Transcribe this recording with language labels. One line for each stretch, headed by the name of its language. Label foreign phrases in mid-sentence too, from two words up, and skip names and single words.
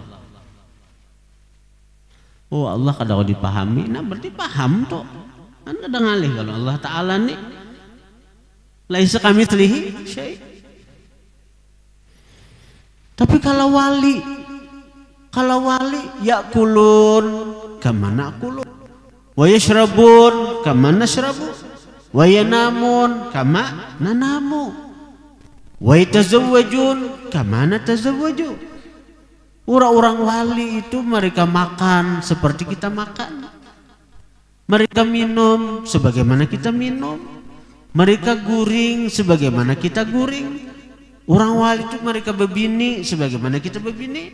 Banjar: Oh Allah kada kau dipahami, nah berarti paham tuh. Kan kada ngalih kalau Allah Ta'ala nih
Arabic: ليس كمثله شيء'.
Banjar: Tapi kalau
Arabic: ولي يأكلون كما نأكل، ويشربون كما نشرب، وينامون كما ننام، ويتزوجون كما نتزوج.
Banjar: Orang-orang wali itu mereka makan seperti kita makan, mereka minum sebagaimana kita minum, mereka guring sebagaimana kita guring. Orang wali itu mereka berbini sebagaimana kita berbini.